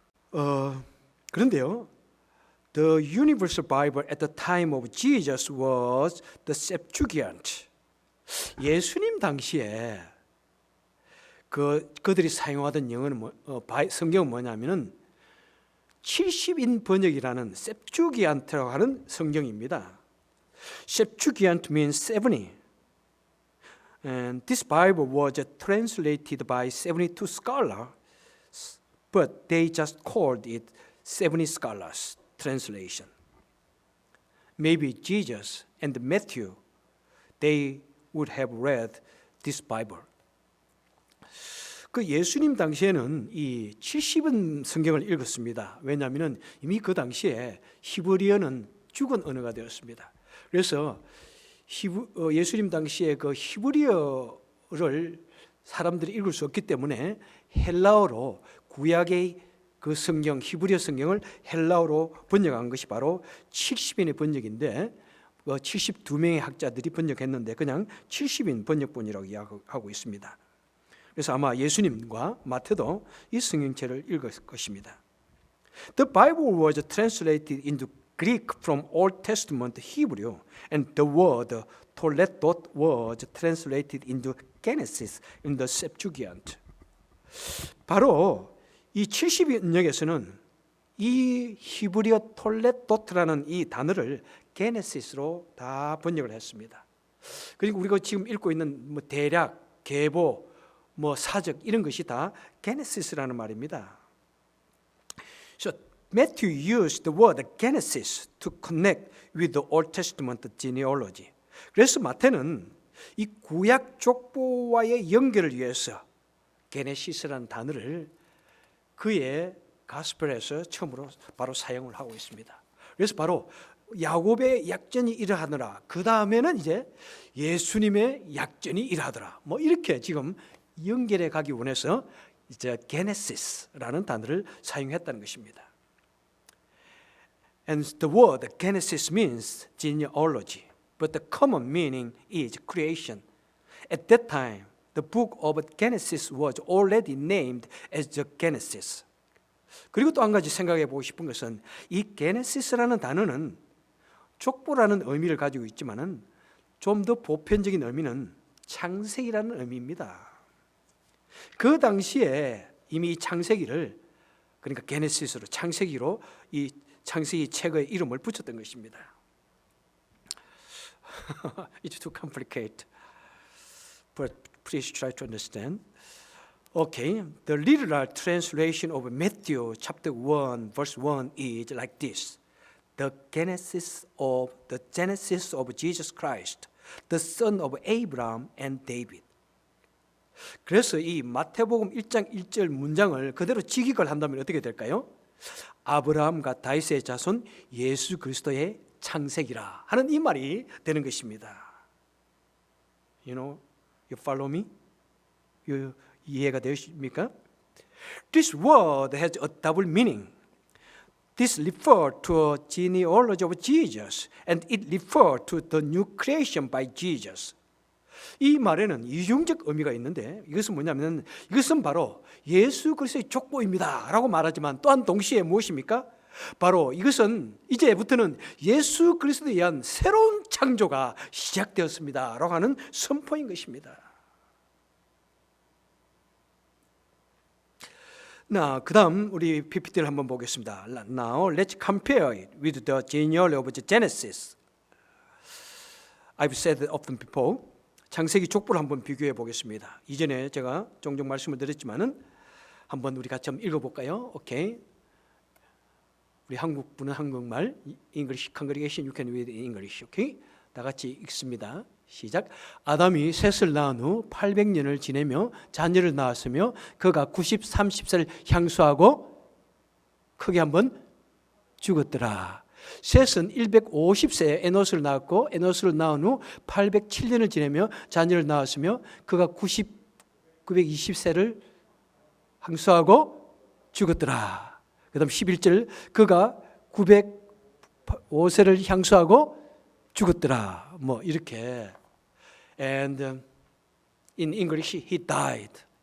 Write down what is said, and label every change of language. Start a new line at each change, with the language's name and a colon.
English: 그런데요, the Universal Bible at the time of Jesus was the Septuagint.
Korean: 예수님 당시에 그들이 사용하던 영어는 성경은 뭐냐면은 70인 번역이라는 septuagint라고 하는 성경입니다.
English: Septuagint means 70. And this Bible was translated by 72 scholars, but they just called it 70 scholars translation. Maybe Jesus and Matthew, they would have read this Bible.
Korean: 그 예수님 당시에는 이 70은 성경을 읽었습니다. 왜냐하면 이미 그 당시에 히브리어는 죽은 언어가 되었습니다. 그래서 예수님 당시에 그 히브리어를 사람들이 읽을 수 없기 때문에 헬라어로 구약의 그 성경, 히브리어 성경을 헬라어로 번역한 것이 바로 70인의 번역인데 72명의 학자들이 번역했는데 그냥 70인 번역본이라고 이야기하고 있습니다. 그래서 아마 예수님과 마태도 이 성경책을 읽을 것입니다.
English: The Bible was translated into Greek from Old Testament Hebrew, and the word toletot was translated into Genesis in the Septuagint.
Korean: 바로 이 70인역에서는 이 히브리어 톨렛도트라는 이 단어를 게네시스로 다 번역을 했습니다. 그리고 우리가 지금 읽고 있는 뭐 대략, 계보, 뭐 사적 이런 것이 다 게네시스라는 말입니다.
English: So Matthew used the word Genesis to connect with the Old Testament genealogy.
Korean: 그래서 마태는 이 구약 족보와의 연결을 위해서 게네시스라는 단어를 그의 가스펠에서 처음으로 바로 사용을 하고 있습니다. 그래서 바로 야곱의 약전이 이러하더라. 그 다음에는 이제 예수님의 약전이 이러하더라. 뭐 이렇게 지금 연결해 가기 원해서 이제 게네시스라는 단어를 사용했다는 것입니다.
English: And the word Genesis means genealogy, but the common meaning is creation. At that time, the book of Genesis was already named as the Genesis.
Korean: 그리고 또 한 가지 생각해 보고 싶은 것은 이 게네시스라는 단어는 족보라는 의미를 가지고 있지만은 좀 더 보편적인 의미는 창세기라는 의미입니다. 그 당시에 이미 창세기를 그러니까 게네시스로 창세기로 이 창세기 책의 이름을 붙였던 것입니다.
English: It's too complicated, but please try to understand. Okay, the literal translation of Matthew chapter 1 verse 1 is like this. The Genesis of Jesus Christ, the son of Abraham and David.
Korean: 그래서 이 마태복음 1장 1절 문장을 그대로 직역을 한다면 어떻게 될까요? 아브라함과 다윗의 자손 예수 그리스도의 창세기라 하는 이 말이 되는 것입니다.
English: You know, you follow me?
Korean: 이해가 되십니까?
English: This word has a double meaning. This refers to a genealogy of Jesus, and it refers to the new creation by Jesus.
Korean: 이 말에는 이중적 의미가 있는데 이것은 뭐냐면 이것은 바로 예수 그리스도의 족보입니다 라고 말하지만 또한 동시에 무엇입니까? 바로 이것은 이제부터는 예수 그리스도에 의한 새로운 창조가 시작되었습니다 라고 하는 선포인 것입니다. 그 다음 우리 PPT를 한번 보겠습니다.
English: Now let's compare it with the genealogy of Genesis. I've said it often before.
Korean: 창세기 족보를 한번 비교해 보겠습니다. 이전에 제가 종종 말씀을 드렸지만은 한번 우리 같이 한번 읽어볼까요? 오케이. 우리 한국 분은 한국말,
English: English congregation you can read in English.
Korean: 오케이. 다 같이 읽습니다. 시작. 아담이 셋을 낳은 후 800년을 지내며 자녀를 낳았으며 그가 90, 30세를 향수하고 크게 한번 죽었더라. 셋은 150세에 에노스를 낳았고 에노스를 낳은 후 807년을 지내며 자녀를 낳았으며 그가 920세를 향수하고 죽었더라. 그 다음 11절 그가 905세를 향수하고 죽었더라.
English: 뭐 이렇게 And in English he died.